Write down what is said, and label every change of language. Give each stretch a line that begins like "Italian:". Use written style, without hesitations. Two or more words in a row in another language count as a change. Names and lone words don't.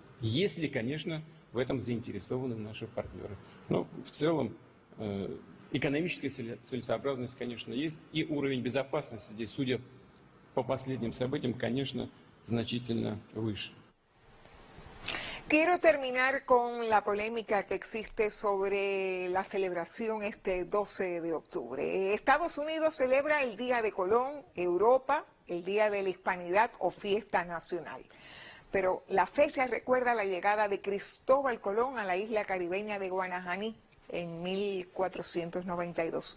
Russian: Если, конечно, в этом заинтересованы наши партнеры. Но в целом экономическая целесообразность, конечно, есть. И уровень безопасности здесь, судя по последним событиям, конечно, значительно выше.
Spanish: Quiero terminar con la polémica que existe sobre la celebración este 12 de octubre. Estados Unidos celebra el Día de Colón, Europa, el Día de la Hispanidad o Fiesta Nacional. Pero la fecha recuerda la llegada de Cristóbal Colón a la isla caribeña de Guanajaní en 1492.